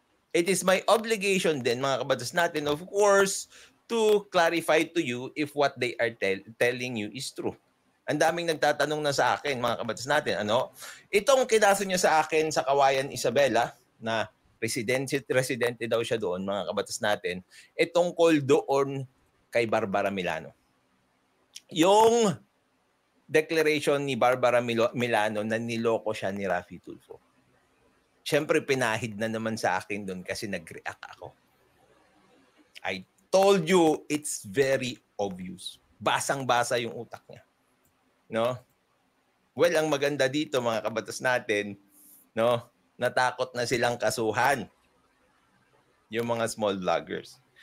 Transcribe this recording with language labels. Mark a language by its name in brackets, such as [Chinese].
[English] It is my obligation din, [Filipino] mga kabatas natin, [English] of course, to clarify to you if what they are telling you is true. [Filipino] Ang daming nagtatanong na sa akin, mga kabatas natin, ano? Itong kinaso niya sa akin sa Kawayan, Isabela, na residente daw siya doon, mga kabatas natin, tungkol doon kay Barbara Milano. Yung declaration ni Barbara Milano na niloko siya ni Raffy Tulfo. Siyempre, pinahid na naman sa akin doon kasi nag-react ako. [English] I told you, it's very obvious. [Filipino] Basang-basa yung utak niya. No? Well, ang maganda dito, mga kabatas natin, no, natakot na silang kasuhan yung mga small vloggers.